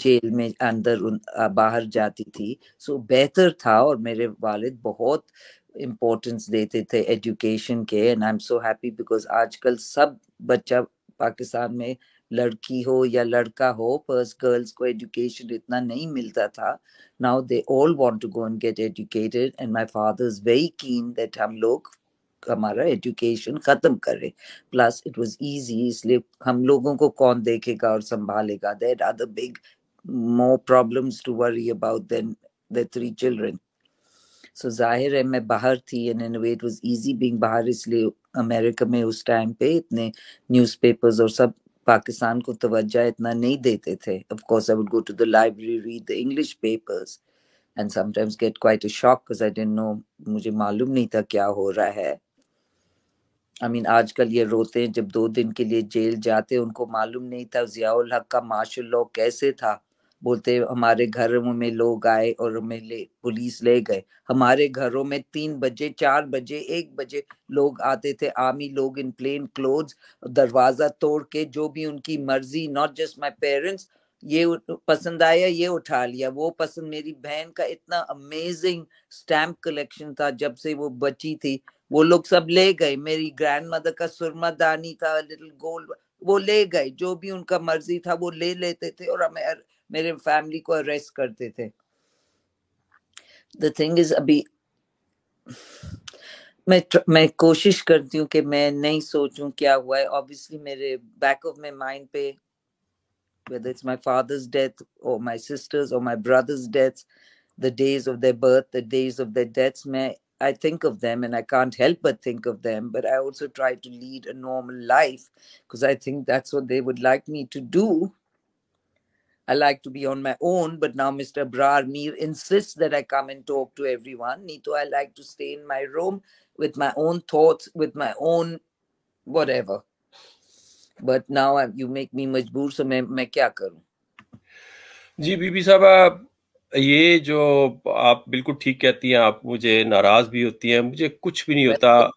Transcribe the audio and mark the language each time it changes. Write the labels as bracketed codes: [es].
[ur] Jail میں اندر باہر جاتی تھی، سو بہتر تھا۔ اور میرے والد بہت امپورٹنس دیتے تھے ایجوکیشن کے، [en] and I am so happy because [ur] آج کل سب بچہ پاکستان میں، لڑکی ہو یا لڑکا ہو، فرسٹ گرلز کو ایجوکیشن اتنا نہیں ملتا تھا۔ [en] now they all want to go and get educated, and my father is very keen that [ur] ہم لوگ ہمارا ایجوکیشن ختم کرے. [en] plus it was easy, [ur] اس لیے ہم لوگوں کو کون دیکھے گا اور سنبھالے گا. [en] They had other big more problems to worry about than their 3 children. [ur] So ظاہر ہے میں باہر تھی [en] and in a way it was easy being [ur] باہر، اس لیے امریکہ میں اس ٹائم پہ اتنے نیوز پیپرز اور سب پاکستان کو توجہ اتنا نہیں دیتے تھے. [en] Of course I would go to the library, read the English papers and sometimes get quite a shock because I didn't know، [ur] مجھے معلوم نہیں تھا کیا ہو رہا ہے. [en] I mean [ur] آج کل یہ روتے ہیں جب 2 دن کے لیے جیل جاتے، ان کو معلوم نہیں تھا ضیاء الحق کا مارشل لاء کیسے تھا. بولتے ہمارے گھروں میں لوگ آئے اور ہمیں پولیس لے گئے. ہمارے گھروں میں 3 بجے 4 بجے 1 بجے لوگ آتے تھے، آرمی لوگ [en] in plain clothes, [ur] دروازہ توڑ کے جو بھی ان کی مرضی. [en] not just my parents, [ur] یہ پسند آیا یہ اٹھا لیا، وہ پسند. میری بہن کا اتنا امیزنگ اسٹیمپ کلیکشن تھا جب سے وہ بچی تھی، وہ لوگ سب لے گئے. میری گرینڈ مدر کا سرما دانی تھا، [en] little gold, [ur] وہ لے گئے. جو بھی ان کا مرضی تھا وہ لے لیتے تھے اور ہمیں میرے فیملی کو اریسٹ کرتے تھے. [en] the thing is [ur] ابھی میں کوشش کرتی ہوں کہ میں نہیں سوچوں کیا ہوا ہے. [en] obviously میرے back of my mind پہ whether it's my father's death or my sister's or my brother's deaths, the days of their birth, the days of their deaths, I think of them and I can't help but think of them, but I also try to lead a normal life because I think that's what they would like me to do. I like to be on my own, but now Mr. Abrar Mir insists that I come and talk to everyone. Nito, I like to stay in my room with my own thoughts, with my own whatever. But now you make me majboor, so [ur] میں کیا کروں. جی B be صاحبہ، یہ جو آپ بالکل ٹھیک کہتی ہیں، آپ مجھے ناراض بھی ہوتی ہیں، مجھے کچھ بھی نہیں ہوتا.